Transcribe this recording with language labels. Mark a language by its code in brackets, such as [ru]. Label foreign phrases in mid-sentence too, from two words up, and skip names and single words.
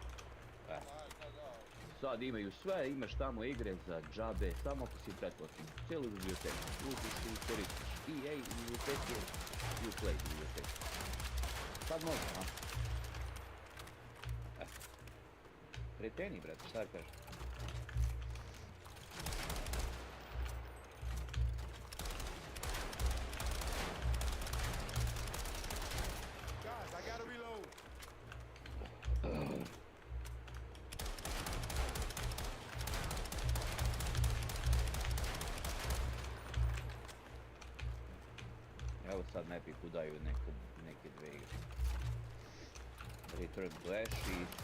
[sr] Sad imaju sve, imaš tamo igre za džabe, samo ako si pretplatim, cijelu biblioteku, uđeš i koristiš EA biblioteke, Uplay biblioteke. Sad može, a? Kreteni, brate, šta kažeš? [en] Guys, I gotta reload. [sr] Evo sad na Epiku daju neke dve igre. Return Clash i